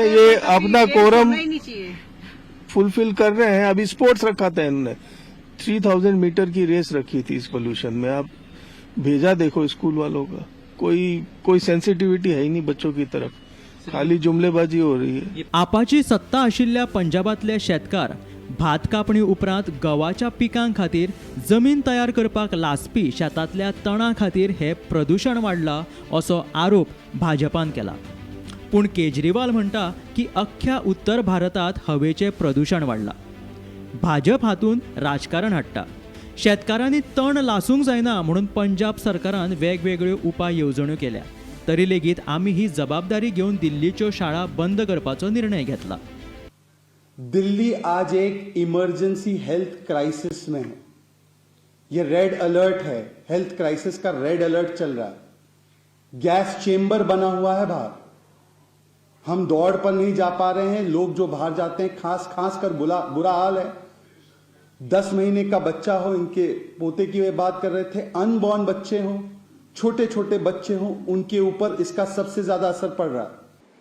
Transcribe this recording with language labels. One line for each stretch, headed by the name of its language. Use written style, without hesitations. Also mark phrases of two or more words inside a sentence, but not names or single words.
Hindi: ये अपना
English: quorum fulfil
Hindi: कर रहे हैं। अभी स्पोर्ट्स रखा था इन्होंने, 3000 मीटर की रेस रखी थी इस पोल्यूशन में। आप भेजा देखो स्कूल वालों का, कोई सेंसिटिविटी है ही नहीं बच्चों की तरफ, खाली जुमलेबाजी हो रही है।
Konkani: आपाची सत्ता आशिल्ल्या पंजाबातले शेतकार भात कापणी उपरांत गव्हाच्या पिकां खातीर जमीन तयार करपाक लासपी शेतांतल्या तणां खातीर हे प्रदूषण वाडला असो आरोप भाजपान केला। पूण केजरीवाल म्हणटा की अख्ख्या उत्तर भारतात हवेचें प्रदूषण वाडला। भाजप हातून राजकारण हाडटा। शेतकारांनी तण लासूंक जायना म्हणून पंजाब सरकारान वेगवेगळ्यो उपाय येवजण्यो केल्या, तरी लेगीत आमी ही जबाबदारी घेवन दिल्लीच्यो शाळा बंद करपाचो निर्णय घेतला।
Hindi: दिल्ली आज एक
English: emergency health crisis
Hindi: में है। ये
English: red alert
Hindi: है,
English: health crisis
Hindi: का
English: red alert
Hindi: चल रहा है।
English: gas chamber
Hindi: बना हुआ है बाहर, हम दौड़ पर नहीं जा पा रहे हैं। लोग जो बाहर जाते हैं खांस खांस कर बुरा हाल है। 10 महीने का बच्चा हो, इनके पोते की वे बात कर रहे थे, अनबॉर्न बच्चे हों, छोटे छोटे बच्चे हों, उनके ऊपर इसका सबसे ज्यादा असर पड़ रहा है।